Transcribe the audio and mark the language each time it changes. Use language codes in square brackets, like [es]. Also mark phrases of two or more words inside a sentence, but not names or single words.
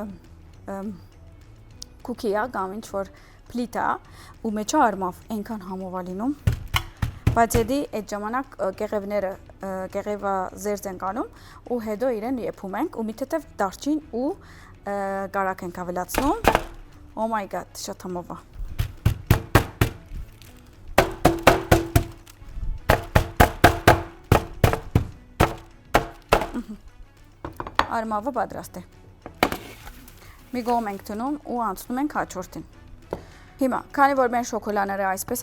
[hy] քուքի է կամ ինչ որ պլիտա ու մեջը արմավ այնքան համով է լինում, բայց հետի այդ ժամանակ կեղևները կեղևա զերծ ենք անում ու հետո իրեն եփում ենք ու մի թեթև դարչին ու կարակ ենք ավելացնում, [en] oh my god, [hy] շատ համով է։ Արմավը պատրաստ է։ Մի կողմ ենք դնում ու անցնում ենք հաջորդին։ Հիմա, քանի որ մեր շոկոլաները այսպես